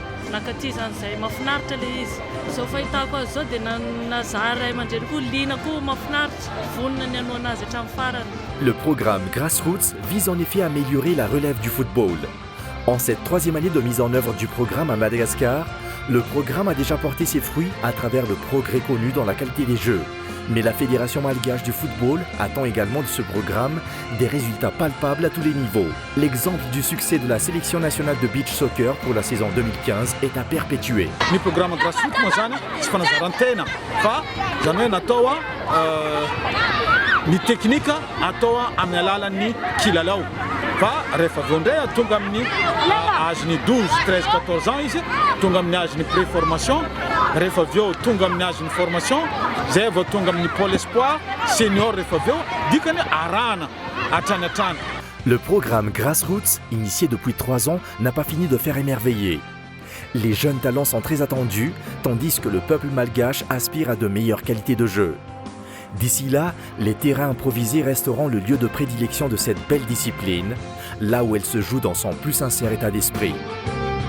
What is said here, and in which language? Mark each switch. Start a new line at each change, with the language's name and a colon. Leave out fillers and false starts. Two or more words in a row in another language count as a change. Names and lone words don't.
Malagasy: nakaty zany zay mahafinaritra le izy. Zao fahitako azy zao dia nazaha ray aman-dreny koa liana koa mahafinaritra, vonona ny hanao anazy hatramin'ny farany.
French: Le programme Grassroots vise en effet à améliorer la relève du football. En cette troisième année de mise en œuvre du programme à Madagascar, le programme a déjà porté ses fruits à travers le progrès connu dans la qualité des jeux. Mais la Fédération malgache du football attend également de ce programme des résultats palpables à tous les niveaux. L'exemple du succès de la sélection nationale de beach soccer pour la saison 2015 est à perpétuer. Le programme Grassroots
Malagasy: moa zany tsy fanazarantena fa zany hoe natao ny teknika atao amin'ny alalan'ny kilalao. Fa rehefa avy eo indray tonga amin'ny âge-ny 12, 13, 14 ans izy, tonga amin'ny âge-ny pré-formation, rehefa avy eo tonga amin'ny âge-ny formation, zay vao tonga amin'ny
French: pôle espoir,
Malagasy: senior rehefa avy eo, dikany arahana hatrany hatrany.
French: Le programme Grassroots, initié depuis 3 ans, n'a pas fini de faire émerveiller. Les jeunes talents sont très attendus, tandis que le peuple malgache aspire à de meilleures qualités de jeu. D'ici là, les terrains improvisés resteront le lieu de prédilection de cette belle discipline, là où elle se joue dans son plus sincère état d'esprit.